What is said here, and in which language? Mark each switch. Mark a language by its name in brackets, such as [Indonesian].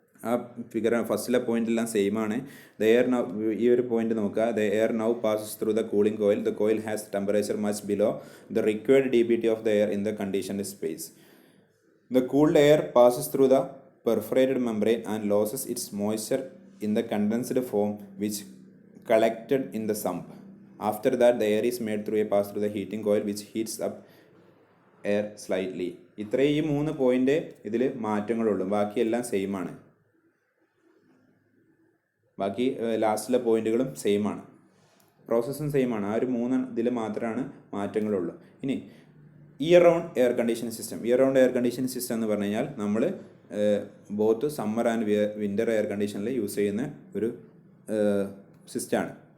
[Malayalam] ആ figure ഫസ്റ്റിലെ പോയിൻ്റെല്ലാം same ആണ്. [English] the air now, [Malayalam] ഈ ഒരു പോയിന്റ് നോക്കുക, [English] The air now passes through the cooling coil. The coil has temperature much below the required DBT of the air in the conditioned space. The cooled air passes through the perforated membrane and loses its moisture in the condensed form which collected in the sump. After that, the air is made through a pass through the heating coil which heats up air slightly. [Malayalam] ഇത്രയും ഈ 3 point ഇതിൽ മാറ്റങ്ങളുള്ളൂ. ബാക്കിയെല്ലാം same ആണ്. ബാക്കി ലാസ്റ്റിലെ പോയിന്റുകളും same ആണ്. പ്രോസസ്സും same ആണ്. ആ ഒരു 3 ഇതിൽ മാത്രമാണ് മാറ്റങ്ങളുള്ളൂ. ഇനി year round air conditioning system. Year round air conditioning system എന്ന് പറഞ്ഞു കഴിഞ്ഞാൽ നമ്മൾ [English] both summer and winter [Malayalam] air കണ്ടീഷനിൽ യൂസ് ചെയ്യുന്ന ഒരു സിസ്റ്റമാണ്.